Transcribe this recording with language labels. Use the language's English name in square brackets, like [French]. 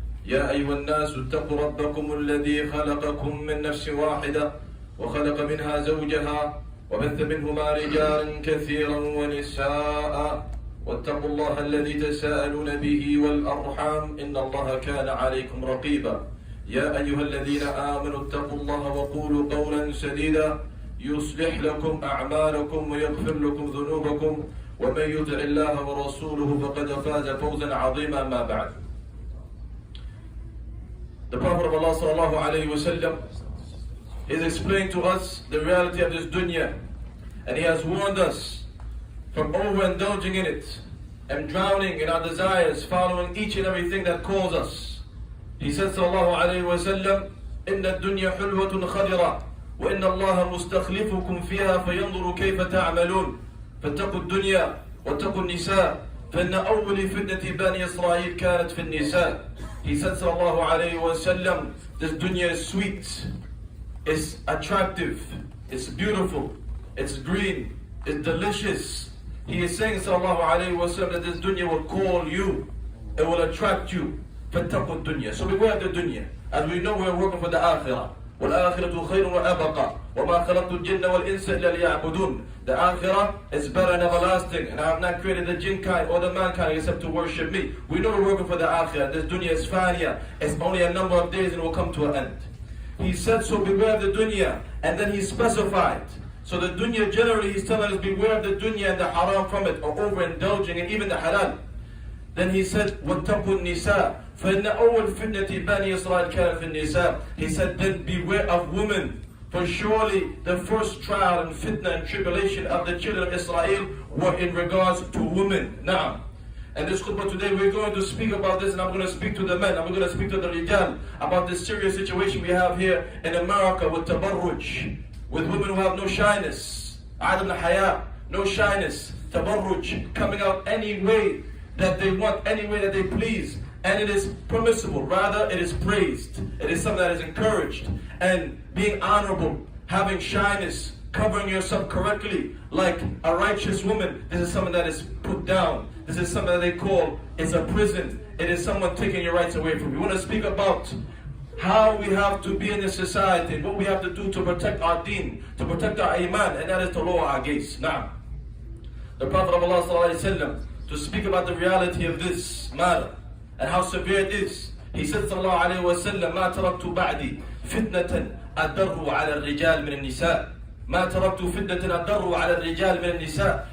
[Arabic] يا أيها الناس اتقوا ربكم الذي خلقكم من نفس واحدة وخلق منها زوجها وبث منهما رجالا كثيرا ونساء، واتقوا الله الذي تساءلون به والأرحام إن الله كان عليكم رقيبا. يا أيها الذين آمنوا اتقوا الله وقولوا قولا سديدا يصلح لكم أعمالكم ويغفر لكم ذنوبكم، ومن يطع الله ورسوله فقد فاز فوزا عظيما. ما بعد. [English] The Prophet of Allah sallallahu alayhi wa sallam is explaining to us the reality of this dunya, and he has warned us from overindulging in it and drowning in our desires, following each and everything that calls us. He said [Arabic] sallallahu alayhi wa sallam, إِنَّ الدُّنْيَا حُلْوَةٌ خَضِرَةٌ وَإِنَّ اللَّهَ مُسْتَخْلِفُكُمْ فِيهَا فَيَنْظُرُ كَيْفَ تَعْمَلُونَ فَاتَّقُوا الدُّنْيا وَاتَّقُوا النِّسَاءَ فَإِنَّ أَوَّلِ فِتْنَةِ بَنِي إِسْرَائِيلَ كَانَتْ فِي النِّسَاءِ. [English] He said sallallahu alayhi wa sallam, this dunya is sweet, it's attractive, it's beautiful, it's green, it's delicious. He is saying sallallahu alayhi wa sallam that this dunya will call you, it will attract you. [Arabic] فَاتَّقُوا الدُّنْيَا. [English] So beware of the dunya. As we know, we are working for the akhirah. [Arabic] وَالْآخِرَةُ خَيْرٌ وَأَبَقَى وَمَا خَلَقْتُ الْجِنَّ وَالْإِنسَ إِلَّا لِيَعْبُدُونَ. [English] The akhirah is better and everlasting, and I have not created the jinn kind or the mankind except to worship me. We know we're working for the akhirah. This dunya is faniya. It's only a number of days and it will come to an end. He said, so beware of the dunya, and then he specified. So the dunya generally, he's telling us beware of the dunya and the haram from it, or overindulging, and even the halal. Then he said, [Arabic] وَاتَّقُوا النِّسَاءَ فَإِنَّ أَوَّلْ فِتْنَةِ بَنِي إِسْرَائِيلَ كَانَتْ فِي النِّسَاءِ. [English] He said, then beware of women, for surely the first trial and fitna and tribulation of the children of Israel were in regards to women. Now, and this khutbah today, we're going to speak about this, and I'm going to speak to the men, I'm going to speak to the rijal about this serious situation we have here in America with tabarruj, with women who have no shyness, adam haya, no shyness, tabarruj, coming out any way that they want, any way that they please. And it is permissible, rather it is praised. It is something that is encouraged. And being honorable, having shyness, covering yourself correctly like a righteous woman, this is something that is put down. This is something that they call, it's a prison. It is someone taking your rights away from you. We want to speak about how we have to be in this society, what we have to do to protect our deen, to protect our iman, and that is to lower our gaze. Now, the Prophet of Allah sallallahu alayhi wa sallam, to speak about the reality of this matter and how severe it is. He said [Arabic] sallallahu alayhi wa sallam, مَا تَرَكْتُ بَعْدِي فِتْنَةً أَدَرُّ عَلَى الرِّجَالِ مِنَ النِّسَاءِ. مَا تَرَكْتُ فِتْنَةً أَدَرُّ عَلى الرِّجَالِ مِنَ النِّسَاءِ.